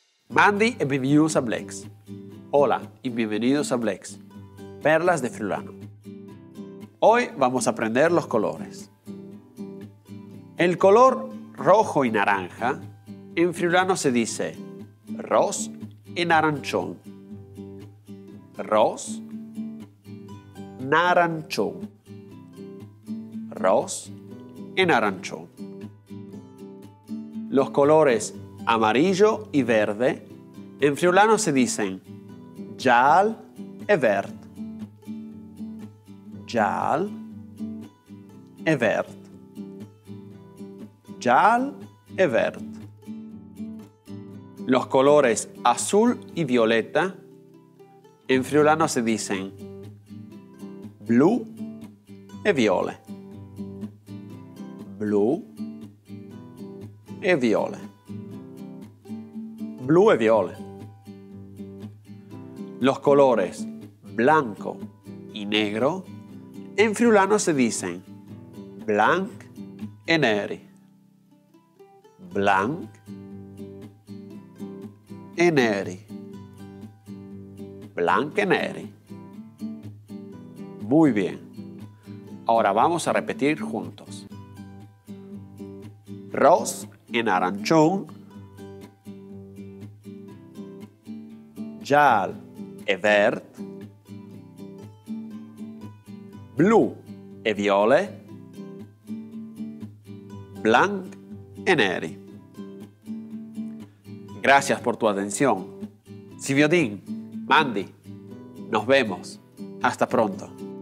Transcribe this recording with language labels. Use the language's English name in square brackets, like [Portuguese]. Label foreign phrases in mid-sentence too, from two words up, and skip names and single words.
[Spanish] Mandy e bienvenidos a Blex. Hola y bienvenidos a Blex, perlas de friulano. Hoy vamos a aprender los colores. El color rojo y naranja en friulano se dice ros y naranchón. [Friulian] Ros, naranchón. Ros y naranchón. [Spanish] Los colores amarillo y verde en friulano se dicen [Friulian] gial e verd. Gial e verd. Gial e verd. [Spanish] Los colores azul y violeta en friulano se dicen [Friulian] blu e viole. Blu e viole. Blu e viole. [Spanish] Los colores blanco y negro en friulano se dicen [Friulian] blanc e neri. Blanc e neri. Blanc e neri. [Spanish] Muy bien. Ahora vamos a repetir juntos. [Friulian] Ros e naranchón. Gial e verd. Blu e viole. Blanc e neri. [Spanish] Gracias por tu atención. [Friulian] Siviodin, Mandy, [Spanish] nos vemos. Hasta pronto.